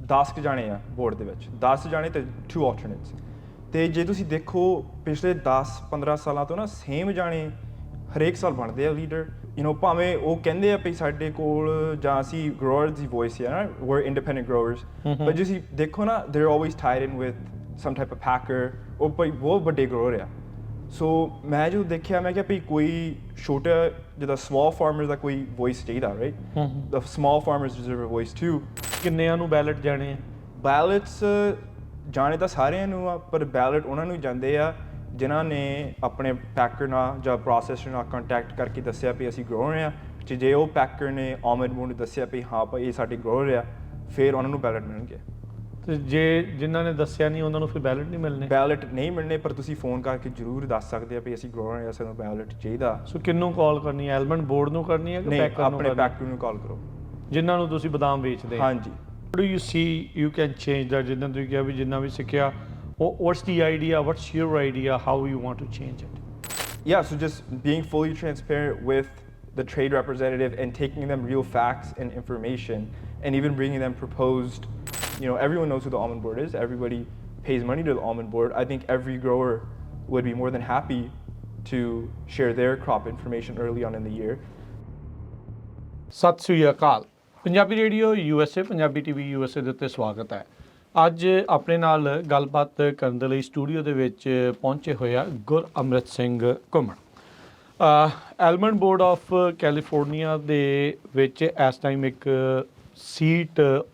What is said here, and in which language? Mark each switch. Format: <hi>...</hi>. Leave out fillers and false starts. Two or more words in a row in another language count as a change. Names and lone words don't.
<pa>10 ਕੁ ਜਾਣੇ ਆ ਬੋਰਡ ਦੇ ਵਿੱਚ 10 ਜਾਣੇ ਤੇ 2 ਆਲਟਰਨੇਟਸ ਤੇ ਜੇ ਤੁਸੀਂ ਦੇਖੋ ਪਿਛਲੇ 10-15 ਸਾਲਾਂ ਤੋਂ ਨਾ ਸੇਮ ਜਾਣੇ ਹਰੇਕ ਸਾਲ ਬਣਦੇ ਆ ਲੀਡਰ ਭਾਵੇਂ ਉਹ ਕਹਿੰਦੇ ਆ ਵੀ ਸਾਡੇ ਕੋਲ ਜਾਂ ਅਸੀਂ ਗਰੋਅਰਸ ਦੀ ਵੋਇਸ ਆ ਨਾ</pa> <en>we're independent growers</en> <pa>but ਜੇ ਤੁਸੀਂ ਦੇਖੋ ਨਾ</pa> <en>they're always tied in with some type of packer</en> <pa>ਉਹ ਭਾਈ ਬਹੁਤ ਵੱਡੇ ਗਰੋਅਰ ਆ ਸੋ ਮੈਂ ਜਦੋਂ ਦੇਖਿਆ ਮੈਂ ਕਿਹਾ ਵੀ ਕੋਈ ਛੋਟਾ ਜਿੱਦਾਂ</pa> <en>small farmer</en> <pa>ਦਾ ਕੋਈ ਵੋਇਸ ਚਾਹੀਦਾ ਰਾਈਟ</pa> <en>the small farmers deserve a voice too</en> <pa>ਕਿੰਨਿਆਂ ਨੂੰ ਬੈਲਟ ਜਾਣੇ ਆ ਬੈਲਟਸ ਜਾਣੇ ਤਾਂ ਸਾਰਿਆਂ ਨੂੰ ਆ ਪਰ ਬੈਲਟ ਉਹਨਾਂ ਨੂੰ ਜਾਂਦੇ ਆ ਜਿਨ੍ਹਾਂ ਨੇ ਆਪਣੇ ਪੈਕਰ ਨਾਲ ਜਾਂ ਪ੍ਰੋਸੈਸਰ ਨਾਲ ਕੰਟੈਕਟ ਕਰਕੇ ਦੱਸਿਆ ਵੀ ਅਸੀਂ ਗਰੋਅਰ ਆ ਤੇ ਜੇ ਉਹ ਪੈਕਰ ਨੇ ਆਲਮੰਡ ਨੂੰ ਦੱਸਿਆ ਵੀ ਹਾਂ ਭਾਈ ਇਹ ਸਾਡੇ ਗਰੋਅਰ ਆ ਫਿਰ ਉਹਨਾਂ ਨੂੰ ਬੈਲਟ ਮਿਲਣਗੇ ਤੇ ਜੇ ਜਿਨ੍ਹਾਂ ਨੇ ਦੱਸਿਆ ਨਹੀਂ ਉਹਨਾਂ ਨੂੰ ਫਿਰ ਬੈਲਟ ਨਹੀਂ ਮਿਲਣੇ ਬੈਲਟ ਨਹੀਂ ਮਿਲਣੇ ਪਰ ਤੁਸੀਂ ਫੋਨ ਕਰਕੇ ਜ਼ਰੂਰ ਦੱਸ ਸਕਦੇ ਆ ਵੀ ਅਸੀਂ ਗਰੋਅਰ ਆ ਸਾਨੂੰ ਬੈਲਟ ਚਾਹੀਦਾ ਸੋ ਕਿਹਨੂੰ ਕਾਲ ਕਰਨੀ ਹੈ ਐਲਮੰਡ ਬੋਰਡ ਨੂੰ ਕਰਨੀ ਹੈ ਕਿ ਪੈਕਰ ਨੂੰ ਆਪਣੇ ਪੈਕਰ ਨੂੰ ਕਾਲ ਕਰੋ ਜਿਨ੍ਹਾਂ ਨੂੰ ਤੁਸੀਂ ਬਦਾਮ ਵੇਚਦੇ ਹਾਂਜੀ</pa> <en>do you see you can change that</en> <pa>ਜਿੱਦਾਂ ਤੁਸੀਂ ਕਿਹਾ ਵੀ ਜਿੰਨਾ ਵੀ ਸਿੱਖਿਆ</pa> <en>what's the idea what's your idea how you want to change it yeah so just being fully transparent with the trade representative and taking them real facts and information and even bringing them proposed everyone knows who the almond board is everybody pays money to the almond board I think every grower would be more than happy to share their crop information early on in the year</en> <pa>ਸਤਿ ਸ੍ਰੀ ਅਕਾਲ ਪੰਜਾਬੀ ਰੇਡੀਓ USA ਪੰਜਾਬੀ TV USA ਦੇ ਉੱਤੇ ਸਵਾਗਤ ਹੈ ਅੱਜ ਆਪਣੇ ਨਾਲ ਗੱਲਬਾਤ ਕਰਨ ਦੇ ਲਈ ਸਟੂਡੀਓ ਦੇ ਵਿੱਚ ਪਹੁੰਚੇ ਹੋਏ ਆ ਗੁਰਅਮ੍ਰਿਤ ਸਿੰਘ ਘੁੰਮਣ ਐਲਮੰਡ ਬੋਰਡ ਆਫ ਕੈਲੀਫੋਰਨੀਆ ਦੇ ਵਿੱਚ ਇਸ ਟਾਈਮ ਇੱਕ ਸੀਟ ਓਪਨ</pa>